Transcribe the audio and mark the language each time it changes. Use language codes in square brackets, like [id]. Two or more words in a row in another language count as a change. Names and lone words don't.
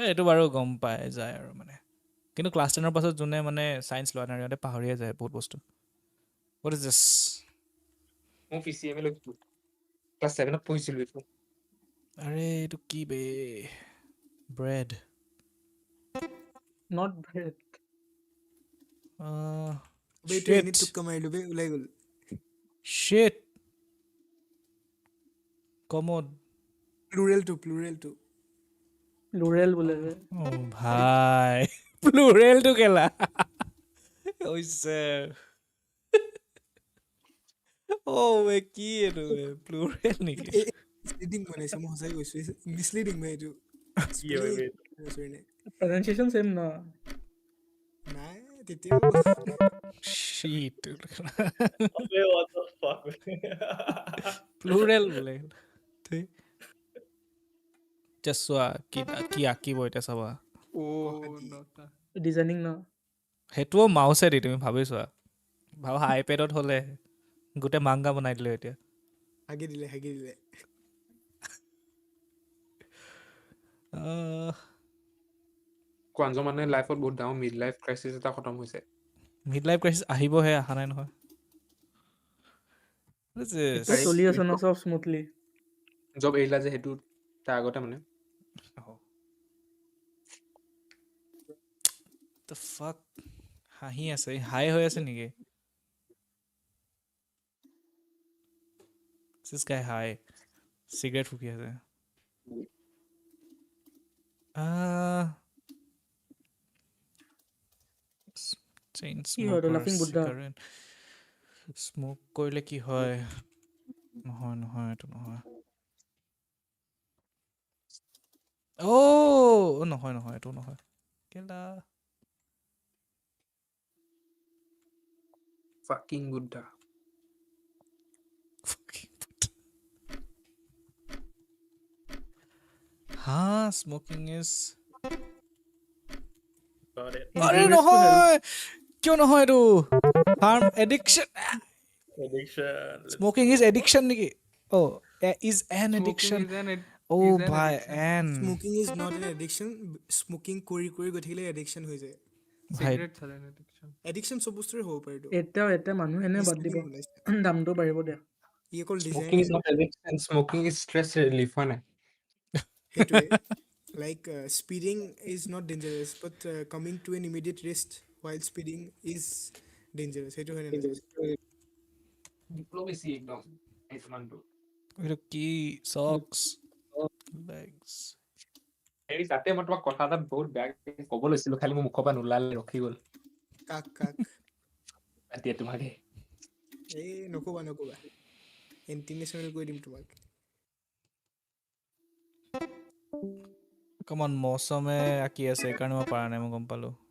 [as] এইটো বাৰু গম পাই যায় আৰু মানে কিন্তু ক্লাছ 10ৰ পাছত যোনে মানে চায়েন্স লোৱা নাই সিহঁতে পাহৰিয়ে যায় বহুত বস্তু [en] what is this [as] মই পিচিএম লৈছিলো ক্লাছ 7ত পঢ়িছিলো এইটো আৰে এইটো কি বে ব্ৰেড [en] Not bread. [as] বে এইটো এনেই টোক্কা মাৰিলো বে ওলাই গ'ল [en] Shit. Commode. plural two [as] Plural বোলে বে। Oh, ভাই প্লুৰেল টো কেলা হৈছে বে কি এইটো প্লুৰেল নেকি মিছলিডিং বনাইছে মই সঁচাই কৈছো মিছলিডিং বে এইটো [en] Pronunciation same না। [as] নাই তেতিয়াও [en] Shit. What the fuck? [as] প্লুৰেল বোলে এতিয়া চোৱা কি আঁকিব এতিয়া চাবা নটা [en] Designing না। [as] সেইটোও মাউছে দি তুমি ভাবি চোৱা ভাবা আইপেডত হ'লে গোটেই মাংগা বনাই দিলে এতিয়া হাগি দিলে কোৱাঞ্জ মানে লাইফত বহুত ডাঙৰ [en] mid life crisis [as] এটা খতম হৈছে [en] mid life crisis [as] আহিবহে অহা নাই নহয় এতিয়া চলি আছে ন চব স্মুথলি জব এৰিলা যে সেইটো তাৰ আগতে মানে [en] the fuck [as] হাঁহি আছে হাই হৈ আছে নেকি [en] this guy [as] হাই চিগাৰেট ফুকি আছে চেইন [en] laughing Buddha? [as] স্মোক কৰিলে কি হয় নহয় এইটো নহয় নহয় এইটো নহয় কেলা [en] fucking Buddha smoking is Got it. [as] আৰে নহয় কিয় নহয় এইটো [en] harm addiction Addiction. smoking is addiction নেকি is an addiction ভাই an smoking is not an addiction [as] স্মোকিং কৰি গৈ থাকিলে এডিকশ্যন হৈ যায় চিগাৰেট চালে এডিকশ্যন এডিকশ্যন চব বস্তুৰে হ'ব পাৰে এইটো এতিয়া মানুহ এনে বাদ দিব দামটো বাঢ়িব দিয়া ই অকল [en] smoking is not addiction smoking is stress relief [as] হয় নাই [en] সেইটোৱে like speeding is not dangerous but coming to an immediate rest while speeding is dangerous [as] সেইটো হয় নাই ডিপ্ল'মেচি একদম এইটো মানুহটো এইটো কি [en] socks legs [as] হেৰি তাতে মই তোমাক কথা এটা বহুত বেয়াকে ক'ব লৈছিলো খালি মোৰ মুখৰ পৰা নোলালে ৰখি গ'ল কাক এতিয়া তোমাকে এই নক'বা ইণ্টাৰনেশ্যনেল কৈ দিম তোমাক কমন মৌচমে আঁকি আছে সেইকাৰণে মই পৰা নাই মই গম পালো